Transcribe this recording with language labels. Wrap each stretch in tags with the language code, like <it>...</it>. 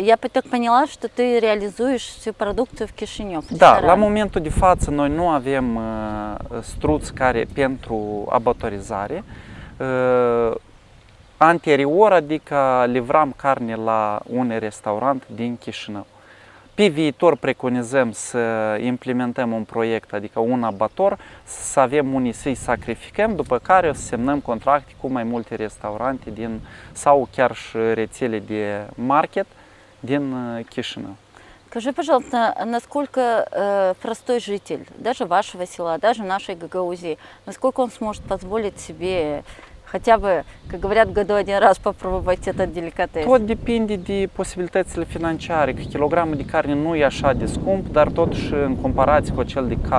<ru>Я так поняла, что ты реализуешь всю продукцию в Кишинев.</ru> <ro>Da, la momentul de față noi nu avem struți care pentru abatorizare. Anterior, adică livram carne la un restaurant din Chișinău. Pe viitor preconizăm să implementăm un proiect, adică un abator, să avem unii să-i sacrificăm, după care o să semnăm contracte cu mai multe restaurante sau chiar și rețele de market din Chișinău.</ro> <ru>Скажи, пожалуйста, насколько простой житель, даже вашего села, даже нашей Гагаузии, насколько он сможет позволить себе хотя бы, как говорят, году один раз попробовать этот деликатес?</ru> <ro>Tot depinde de posibilitățile financiare, că kilogramul de carne nu e așa de scump, dar totuși în comparație cu acel de</ro>